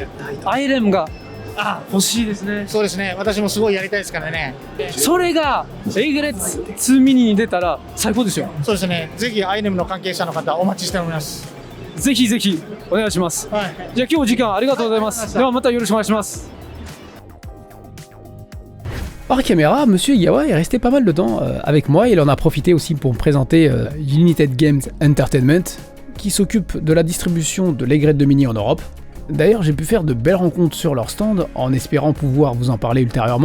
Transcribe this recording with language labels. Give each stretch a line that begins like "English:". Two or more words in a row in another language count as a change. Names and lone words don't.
Japanese: アイレムが欲しいですね。そうですね、私もすごいやりたいですからね。それがエイグレッツ2ミニに出たら最高ですよ。そうですね、ぜひアイネムの関係者の方お待ちしております。ぜひぜひお願いします。はい、じゃあ今日時間ありがとうございます。はい、ではまたよろしくお願いします。
French: Hors caméra, Monsieur Iyawa est resté pas mal de temps avec moi. Il en a profité aussi pour me présenter United Games Entertainment, qui s'occupe de la distribution de l'aigrette de Mini en Europe. D'ailleurs, j'ai pu faire de belles rencontres sur leur stand, en espérant pouvoir vous en parler ultérieurement.